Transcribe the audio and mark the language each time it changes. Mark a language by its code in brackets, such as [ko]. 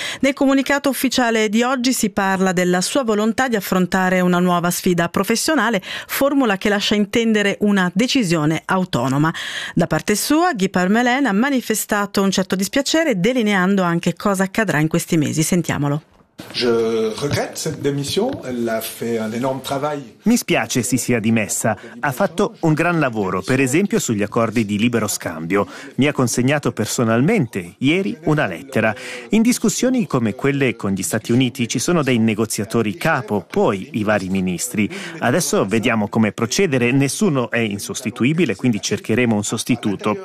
[it] Nel comunicato ufficiale di oggi si parla della sua volontà di affrontare una nuova sfida professionale, formula che lascia intendere una decisione autonoma. Da parte sua, Guy Parmelin ha manifestato un certo dispiacere, delineando anche cosa accadrà in questi mesi. Sentiamolo. [fr] Je regrette cette démission, elle a fait un énorme travail. [it] Mi spiace si sia dimessa. Ha fatto un gran lavoro, per esempio sugli accordi di libero scambio. Mi ha consegnato personalmente ieri una lettera. In discussioni come quelle con gli Stati Uniti ci sono dei negoziatori capo, poi i vari ministri. Adesso vediamo come procedere. Nessuno è insostituibile, quindi cercheremo un sostituto.